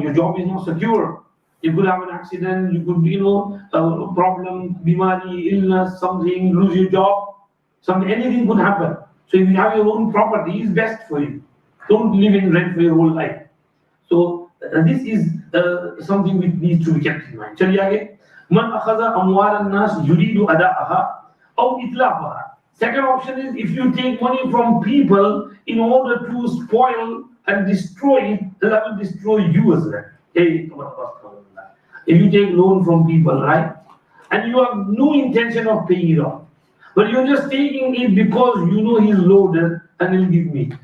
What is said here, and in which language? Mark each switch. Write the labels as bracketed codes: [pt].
[en] Your job is not secure. You could have an accident, you could, a problem, bimari, illness, something, lose your job, anything could happen. So if you have your own property, it's best for you. Don't live in rent for your whole life. So this is something which needs to be kept in mind. [hi] चलिए आगे. [ar] من أخذ أموال الناس يريد أداءها أو إتلافها. [en] Second option is if you take money from people in order to spoil and destroy it, that will destroy you as well. If you take loan from people, right, and you have no intention of paying it off, but you're just taking it because he's loaded and he'll give me.